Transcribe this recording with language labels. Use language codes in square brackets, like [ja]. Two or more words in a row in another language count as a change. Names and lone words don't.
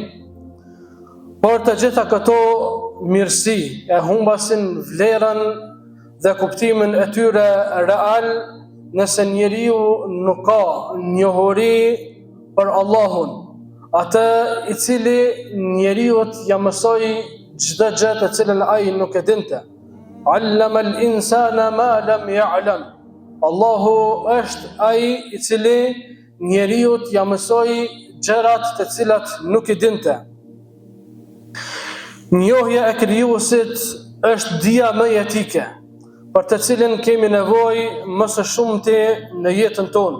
[sq] Por të gjitha këto mirësi e humbasin vlerën dhe kuptimin e tyre real nëse njeriu nuk ka njohuri për Allahun, atë i cili njeriu ja mësoi çdo gjë të cilën ai nuk e dinte. [ar] علم الإنسان ما لم يعلم. [sq] Allahu është ai i cili njeriu ja mësoi gjërat të cilat nuk i dinte. Njohja e krijuesit është dija më jetike, për të cilën kemi nevojë më së shumti në jetën tonë.